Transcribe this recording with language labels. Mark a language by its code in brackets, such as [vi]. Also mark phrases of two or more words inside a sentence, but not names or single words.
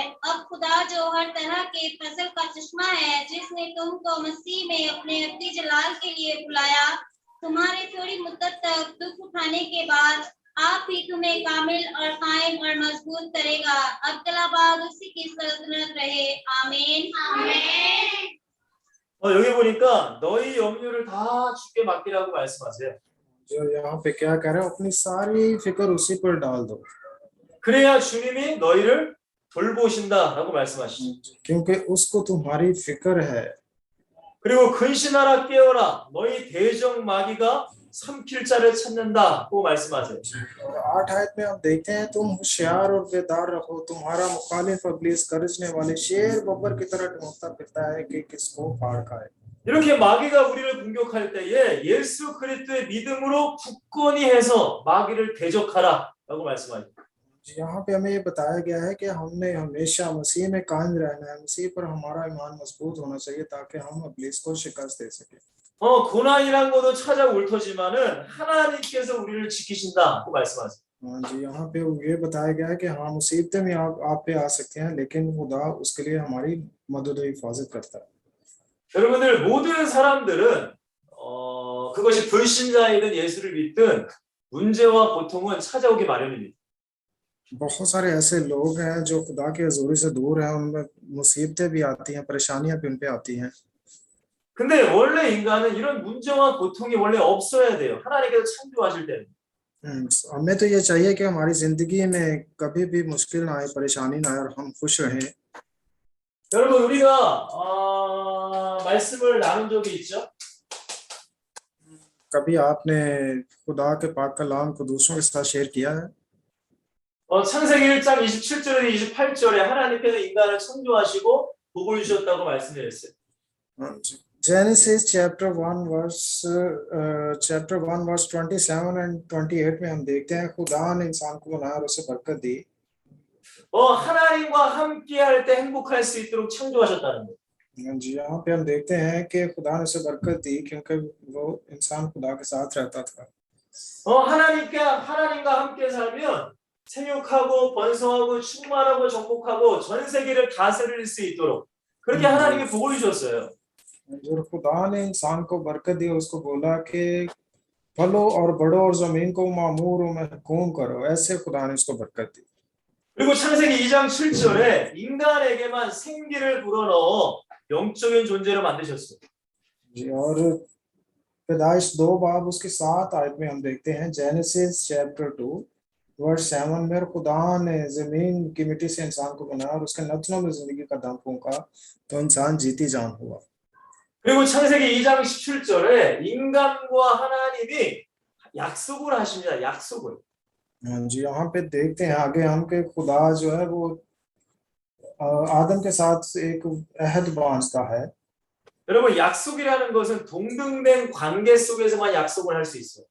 [ur] اب خدا جو ہر طرح کے فصل کا چشمہ ہے، جس نے تم کو مسیح میں اپنے ابدی جلال کے لیے بلایا، تمہارے تھوڑی مدت تک دکھ اٹھانے کے بعد آپ ہی تمہیں کامل اور قائم اور مضبوط کرے گا. عبداللہ آباد اسی کی سلطنت رہے. آمین آمین. [ko] 여기 보니까 너희 염려를 다 주께 맡기라고 말씀하세요. [ur] جو یہاں پہ کیا کہہ رہے ہیں، اپنی ساری فکر اسی پر ڈال دو, [ko] 그래야 주님이 너희를 돌보신다라고 말씀하시죠. [ur] کیونکہ اس کو تمہاری فکر ہے. [ko] 그리고 근신하라 깨어라 너희 대적 마귀가 삼킬 자를 찾는다고 말씀하세요. [ur] اور 8 آیت میں ہم دیکھتے ہیں، تم ہوشیار اور بیدار رہو، تمہارا مخالف ابلیس گرجنے والے شیر ببر کی طرح ڈھونڈتا پھرتا ہے کہ کس کو پھاڑ کھائے. [ko] 이렇게 마귀가 우리를 공격할 때에 예수 그리스도의 믿음으로 굳건히 해서 마귀를 대적하라라고 말씀하죠. [ur] یہاں پہ ہمیں یہ بتایا گیا ہے کہ ہم نے ہمیشہ مسیح میں قائم رہنا ہے، مسیح پر ہمارا ایمان مضبوط ہونا چاہیے تاکہ ہم ابلیس کو شکست دے سکے. [ko] 고난이란 것도 찾아올 터지만은 하나님께서 우리를 지키신다고 말씀하세요. [ur] ہاں جی، یہاں پہ یہ بتایا گیا ہے کہ ہاں، مصیبتیں بھی آپ پہ آ سکتے ہیں، لیکن خدا اس کے لیے ہماری مدد اور حفاظت کرتا ہے. [ko] 여러분들 모든 사람들은 그것이 불신자이든 예수를 믿든 문제와 고통은 찾아오기 마련입니다. [ur] بہت سارے ایسے لوگ ہیں جو خدا کی حضوری سے دور ہیں، ان میں مصیبتیں بھی آتی ہیں، پریشانیاں بھی ان پہ آتی ہیں. [ko] 근데 원래 인간은 이런 문제와 고통이 원래 없어야 돼요. 하나님께서 창조하실 때는. [ur] ہمیں تو یہ چاہیے کہ ہماری زندگی میں کبھی بھی مشکل نہ آئے، پریشانی نہ آئے اور ہم خوش رہیں. [ko] 여러분 우리가 말씀을 나눈 적이 있죠? [ur] کبھی آپ نے خدا کے پاک کلام کو دوسروں کے ساتھ شیئر کیا ہے? [ko] 창세기 1장 27절에서 28절에 하나님께서 인간을 창조하시고 복을 주셨다고 말씀드렸어요. [en] Genesis chapter 1 verse 27 and 28 [ur] میں ہم دیکھتے ہیں خدا نے انسان کو بنایا اور اسے برکت دی. [ko] 하나님과 함께 할 때 행복할 수 있도록 창조하셨다는 거예요. [ur] جی، یہاں پہ ہم دیکھتے ہیں کہ خدا نے اسے برکت دی کیونکہ وہ انسان خدا کے ساتھ رہتا تھا. [ko] 하나님과 함께 살면 생육하고 번성하고 충만하고 정복하고 전 세계를 다스릴 수 있도록 그렇게 하나님이 복을 주셨어요. [ur] جو خدا نے انسان کو برکت دی، اس کو بولا کہ پھلو اور بڑھو اور زمین کو معمور اور محکوم کرو، ایسے خدا نے اس کو برکت دی. [ko] 그리고 창세기 2장 7절에 인간에게만 생기를 불어넣어 영적인 존재로 만드셨어요. [ur] جی، اور پیدائش 2 باب اس کے 7 آیت میں ہم دیکھتے ہیں, [en] Genesis chapter 2 verse 7 [ur] میں خدا نے زمین کی مٹی سے انسان کو بنایا اور اس کے نتھنوں میں زندگی کا دم پھونکا تو انسان جیتی جان ہوا. [ko] 그리고 창세기 2장 17절에 인간과 하나님이 약속을 하십니다. 약속을. [ur] جی، یہاں پہ دیکھتے ہیں آگے ہم کے خدا جو ہے وہ آدم کے ساتھ ایک عہد باندھتا ہے. [ko] 여러분 약속이라는 것은 동등된 관계 속에서만 약속을 할 수 있어요.